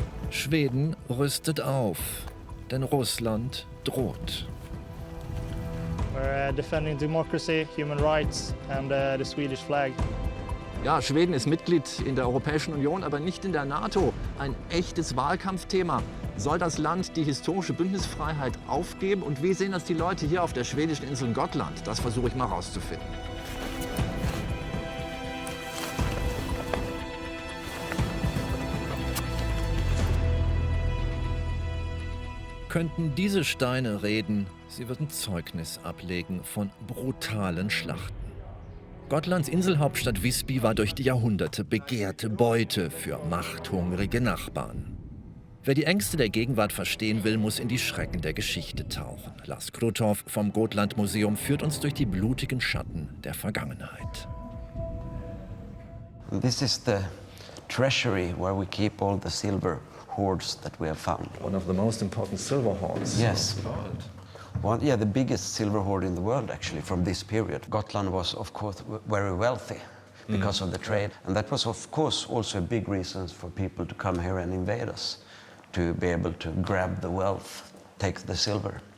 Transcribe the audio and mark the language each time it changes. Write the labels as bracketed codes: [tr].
[de] Schweden rüstet auf, denn Russland droht. [en] We're defending democracy, human rights and the Swedish flag. [de] Ja, Schweden ist Mitglied in der Europäischen Union, aber nicht in der Nato. Ein echtes Wahlkampfthema. Soll das Land die historische Bündnisfreiheit aufgeben? Und wie sehen das die Leute hier auf der schwedischen Insel Gotland? Das versuche ich mal rauszufinden. Könnten diese Steine reden, sie würden Zeugnis ablegen von brutalen Schlachten. Gotlands Inselhauptstadt Visby war durch die Jahrhunderte begehrte Beute für machthungrige Nachbarn. Wer die Ängste der Gegenwart verstehen will, muss in die Schrecken der Geschichte tauchen. Lars Kruthoff vom Gotland-Museum führt uns durch die blutigen Schatten der Vergangenheit. [en] This is the treasury where we keep all the silver hoards that we have found. One of the most important silver hoards. Yes. The biggest silver hoard in the world actually from this period. Gotland was of course very wealthy because of the trade, and that was of course also a big reason for people to come here and invade us, to be able to grab the wealth, take the silver.